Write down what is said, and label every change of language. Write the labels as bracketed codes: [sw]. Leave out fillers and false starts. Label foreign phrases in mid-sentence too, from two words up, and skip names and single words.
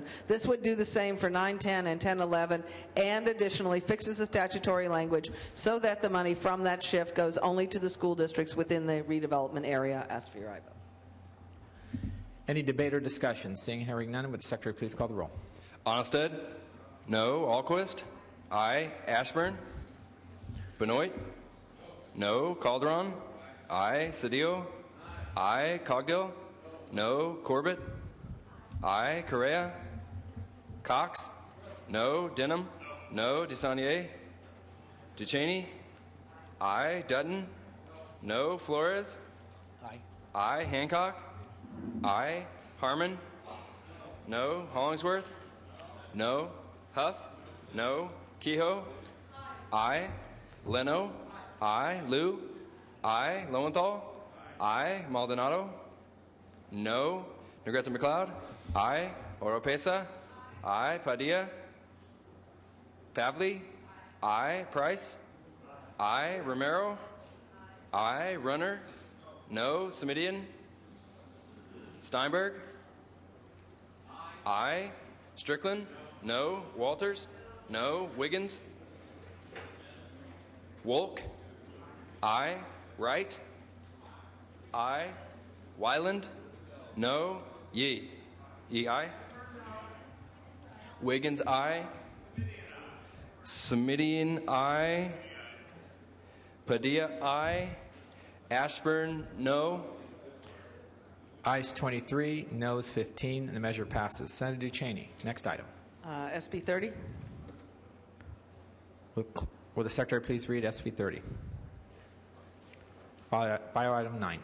[en] This would do the same for 9-10 and 10-11, and additionally fixes the statutory language so that the money from that shift goes only to the school districts within the redevelopment area. Ask for your aye vote. Any debate or discussion? Seeing and hearing none, would the Secretary please call the roll? Onnested? No. Alquist? Aye. Ashburn? Benoit? No. Calderon? Aye. Cedillo? Aye. Cogdill? No. Corbett? Aye. Correa? Cox? No. Denham? No. DeSaulnier? Ducheney? Aye. Dutton? No. Flores? Aye. Aye. Hancock? Aye. Harmon? No. Hollingsworth? No. Huff? No. Kehoe? Aye. Leno? Aye. Liu? Aye. Lowenthal? Aye. Maldonado? No. Negrete McLeod? Aye. Oropesa? Aye. Padilla? Pavley? Aye. Price? Aye. Romero? Aye. Runner? No. Semidian? Steinberg? Aye. Strickland? No. Walters? No. Wiggins? Wolk? Aye. Wright? Aye. Wyland? No. Yee? Yee, aye. Wiggins, aye. Semidian, aye. Padilla, aye. Ashburn, no. Ayes 23, noes 15. The measure passes. Senator Cheney. Next item. SB 30. Will the Secretary please read SB 30? Bio item 9.